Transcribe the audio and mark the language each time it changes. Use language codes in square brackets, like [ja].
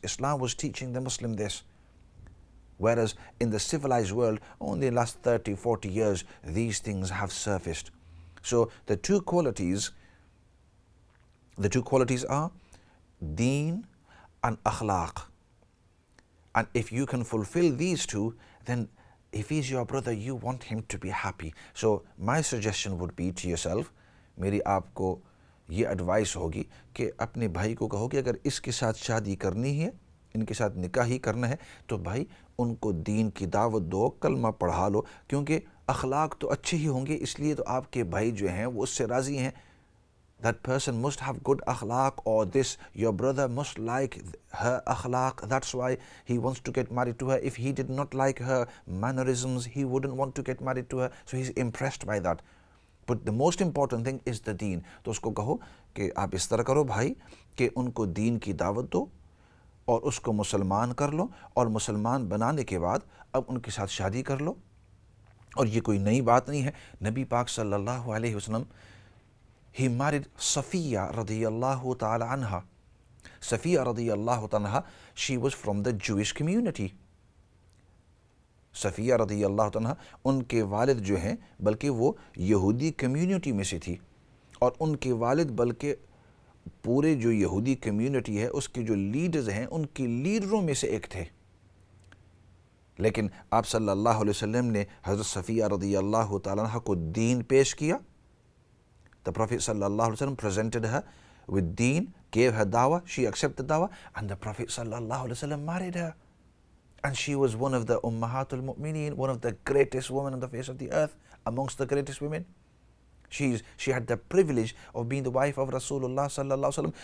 [en] Islam was teaching the Muslim this. Whereas in the civilized world, only in the last 30, 40 years, these things have surfaced. So the two qualities are deen and akhlaq. And if you can fulfill these two, then if he's your brother, you want him to be happy. So my suggestion would be to yourself, [hi] मेरी आपको ये advice होगी कि अपने भाई को कहो कि अगर इसके साथ शादी करनी है, इनके साथ निकाह ही करना है, तो भाई उनको दीन की दावत दो, कलमा पढ़ा लो, क्योंकि अखलाक तो अच्छे ही होंगे, इसलिए तो आपके भाई जो हैं वो उससे राज़ी हैं. [en] That person must have good akhlaq, or this, your brother must like her akhlaq, that's why he wants to get married to her. If he did not like her mannerisms, he wouldn't want to get married to her, so he's impressed by that. But the most important thing is the deen. [hi] तो उसको कहो कि आप इस तरह करो भाई कि उनको दीन की दावत दो और उसको मुसलमान कर लो, और मुसलमान बनाने के बाद अब उनके साथ शादी कर लो. और ये कोई नई बात नहीं है. [en] नबी पाक सल्लल्लाहु अलैहि वसल्लम, he married Safiya radiyallahu ta'ala anha. Safiya radiyallahu ta'ala anha, she was from the Jewish community. [hi] Safiya रज़ी अल्लाह तआला, उनके वालिद जो हैं बल्कि वो यहूदी कम्युनिटी में से थी, और उनके वालिद बल्कि पूरे जो यहूदी कम्युनिटी है उसके जो लीडर्स हैं उनके लीडरों में से एक थे. लेकिन आप सल्लल्लाहु अलैहि वसल्लम ने हज़रत सफ़िया रज़ी अल्लाह तआला अन्हा को दीन पेश किया. [en] The Prophet sallallahu alaihi wasallam presented her with deen, gave her dawah, she accepted dawah, and the Prophet sallallahu alaihi wasallam married her. And she was one of the Ummahatul Mu'mineen, one of the greatest women on the face of the earth, amongst the greatest women. She had the privilege of being the wife of Rasulullah sallallahu alaihi wasallam.